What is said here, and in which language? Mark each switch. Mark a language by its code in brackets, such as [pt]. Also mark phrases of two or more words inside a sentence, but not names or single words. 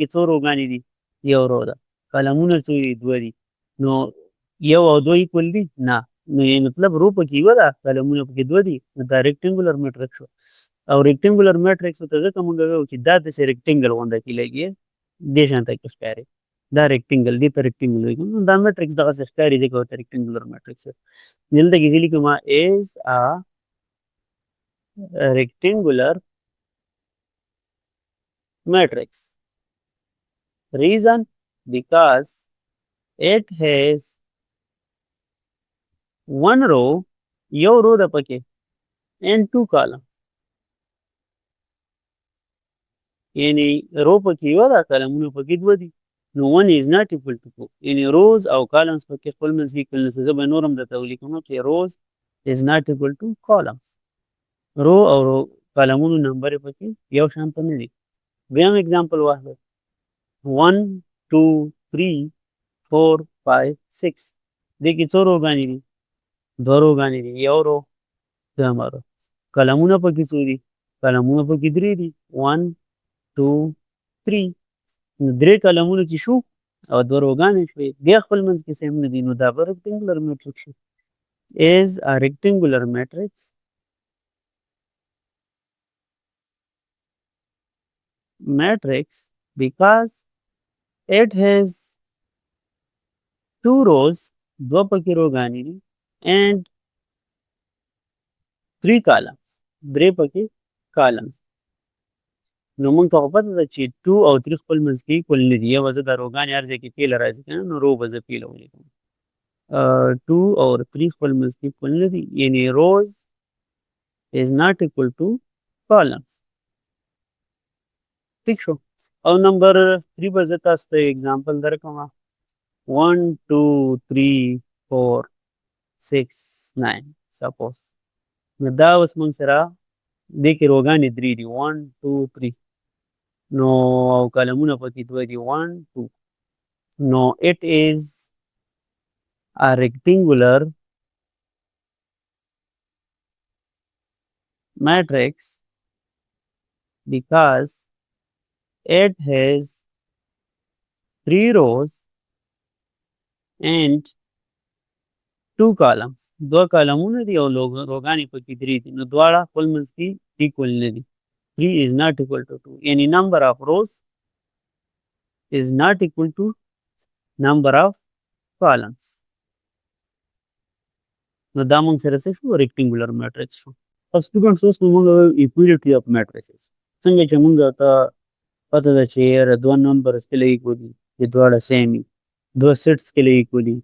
[ps] څو روګانې دي یو رو ده کالمونه څو دي دوه دي نو یو او دوه ایکول دي نه نو یې مطلب رو پکې یوه ده کالمونه پکې دوه دي نو دا [en] rectangular matrix [ps] شو او [en] rectangular matrix [ps] ته ځکه موږ وایو چې دا داسې ریکټنګل غونده کې لګي دې شان ته کې ښکاري دا ریکټنګل دې ته ریکټنګل وایي دا میټرکس دغسې ښکاري ځکه ورته [en] rectangular matrix [ps] وایي دلته کې زه لیکم [en] is a rectangular matrix reason because it has one row [ps] یو رو ده پکې [en] and 2 columns [ps] یعنی رو پکې یوه ده کالمونه پکې دوه دي نو [en] 1 is not equal to 2 [ps] یعنی روز او کالمز پکې خپل منځ کې کړل نو زه به نور هم درته ولیکم چې روز [en] is not equal to columns. [ps] رو او کالمونو نمبر یې پکې یو شان ته نه دي. دویم اگزامپل واخلئ 1 2 3 4 5 6 دې کې څو روګانې دي؟ دوه روګانې دي، یو رو دویمه رو. کالمونه پکې څو دي؟ کالمونه پکې درې دي 1 2 3. نو درې کالمونه چې شو او دوه روګانې شوې بیا خپل منځ کې سیم نه دي، نو دا به [en] rectangular matrix [ps] شي. [en] is a rectangular matrix because it has two rows, [ps] دوه پکې روګانې دي [en] and three columns, [ps] درې پکې columns. نو موږ ته خو پته ده چې 2 او 3 خپل منځ کې equal نه دي. یوه زه دا روګانې هر ځای کې پیله راځي که نه، نو رو به زه پیله ولیکم. 2 او 3 خپل منځ کې equal نه دي، یعنې [en] rows is not equal to columns. [ps] ٹھیک شو. او نمبر 3 به زه تاسو ته اگزامپل درکړم 1 2 3 4 6 9 سپوز. نو دا اوس موږ سره دې کې روګانې درې دي 1 2 3 نو او کالمونه پکې دوه دي 1 2. [en] نو it is a rectangular matrix because it has 3 rows and 2 columns. [ps] دوه کالمونه دي او روګانې پکې درې دي، نو دواړه خپل منځ کې equal نه دي. [en] 3 is not equal to 2. یعنې number of rows is not equal to number of columns. [ps] نو دا موږ سره څه شو؟ [en] rectangular matrix [ps] شو. او students اوس نو موږ [en] equality of matrices [ps] څنګه چې موږ ته پته ده چې یاره دوه numbers کله equal دي چې دواړه same وي، دوه sets کله equal دي.